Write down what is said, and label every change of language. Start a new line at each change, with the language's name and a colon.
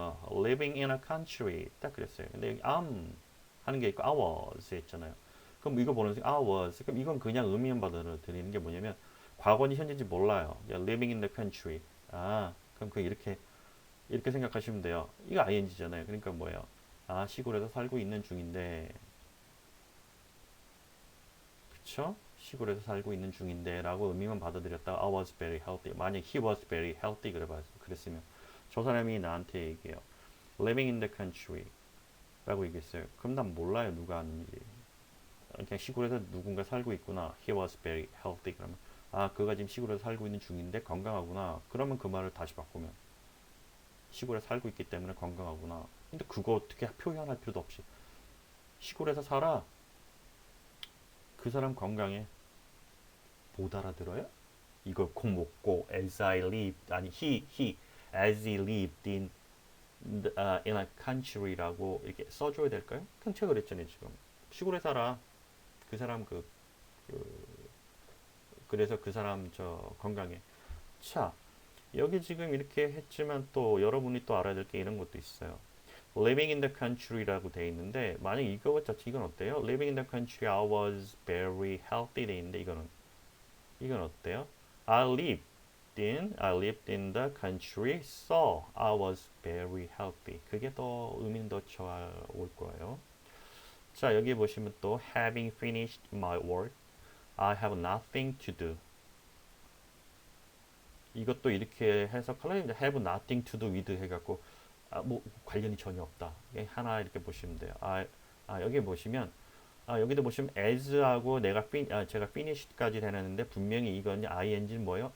English: living in a country
Korean: 딱 그랬어요. 근데 여기 I'm 하는 게 있고 I was 했잖아요. 그럼 이거 보는 I was. 그럼 이건 그냥 의미만 받아들이는 게 뭐냐면 과거인지 현재인지 몰라요.
English: living in the country.
Korean: 그럼 그 이렇게 생각하시면 돼요. 이거 ing잖아요. 그러니까 뭐예요? 시골에서 살고 있는 중인데, 그쵸? 시골에서 살고 있는 중인데 라고 의미만 받아들였다가
English: I was very healthy.
Korean: 만약
English: he was very healthy
Korean: 그랬으면 저 사람이 나한테 얘기해요.
English: living in the country
Korean: 라고 얘기했어요. 그럼 난 몰라요. 누가 하는지. 그냥 시골에서 누군가 살고 있구나.
English: he was very healthy.
Korean: 그러면 그가 지금 시골에서 살고 있는 중인데 건강하구나. 그러면 그 말을 다시 바꾸면 시골에 살고 있기 때문에 건강하구나. 근데 그거 어떻게 표현할 필요도 없이 시골에서 살아. 그 사람 건강해. 못 알아들어요? 이걸 꼭 먹고 as I lived 아니
English: he as he lived in a country라고
Korean: 이렇게 써줘야 될까요? 통째로 그랬잖아요 지금. 시골에 살아. 그 사람 그래서 그 사람 저 건강해. 자, 여기 지금 이렇게 했지만 또 여러분이 또 알아야 될 게 이런 것도 있어요. living in the country라고 돼 있는데 만약 이건 어때요?
English: living in the country I was very healthy
Korean: 돼 있는데 이건 어때요?
English: I lived in the country, so I was very healthy.
Korean: 그게 더 의미는 더 좋을 거예요. 자, 여기 보시면 또
English: having finished my work, I have nothing to do.
Korean: 이것도 이렇게 해석하려면
English: have nothing to do with
Korean: 해갖고 뭐 관련이 전혀 없다. 하나 이렇게 보시면 돼요. 여기 보시면 여기도 보시면 as하고 제가 finished까지 해놨는데 분명히 이건 ing는 뭐예요?